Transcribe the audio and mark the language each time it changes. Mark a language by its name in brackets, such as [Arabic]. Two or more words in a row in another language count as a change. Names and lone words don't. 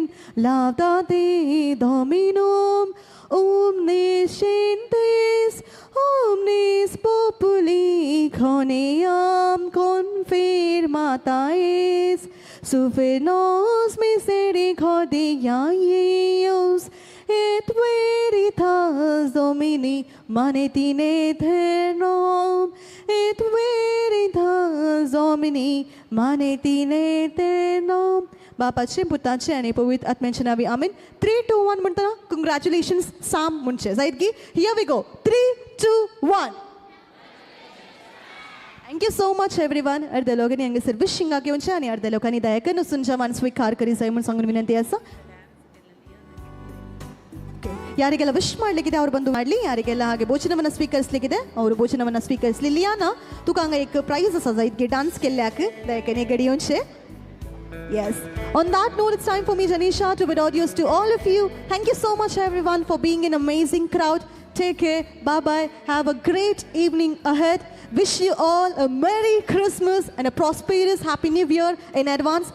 [Latin] Laudate Dominum omniscientes, omnis populi coniam confirmataes, sufinos misericordiaeus, et veritas Domini manetine eternum, et veritas Domini manetine eternum. [Konkani] बापाचे पुताचे आणि पवित्र आत्म्याचे नावे, आमेन. 3, 2, 1 म्हणताना कंग्रॅच्युलेशन्स साम म्हणचे जायत की. [English] Here we go. 3, 2, 1. Thank you so much everyone. [Konkani] अर्ध्या लोकांनी हांगासर विशिंगा घेवचे आनी अर्ध्या लोकांनी दयाकन वचून जेवण स्वीकार करी जाय म्हणून सांगून विनंती आसा. [Kannada] ಯಾರಿಗೆಲ್ಲ ವಿಶ್ ಮಾಡ್ಲಿಕ್ಕಿದೆ ಅವ್ರು ಬಂದು ಮಾಡಲಿ, ಯಾರಿಗೆಲ್ಲ ಹಾಗೆ ಭೋಜನವನ್ನು ಸ್ವೀಕರಿಸಲಿಕ್ಕಿದೆ ಅವರು ಭೋಜನವನ್ನು ಸ್ವೀಕರಿಸಲಿ. [Konkani] लियाना तुका हांगा एक प्राइज आसा जायत गे डान्स केल्ल्याक दयेन एक गडयोनशे. [English] Yes. On that note, it's time for me, Janisha, to bid adios to all of you. Thank you so much, everyone, for being an amazing crowd. Take care. Bye-bye. Have a great evening ahead. Wish you all a Merry Christmas and a prosperous Happy New Year in advance.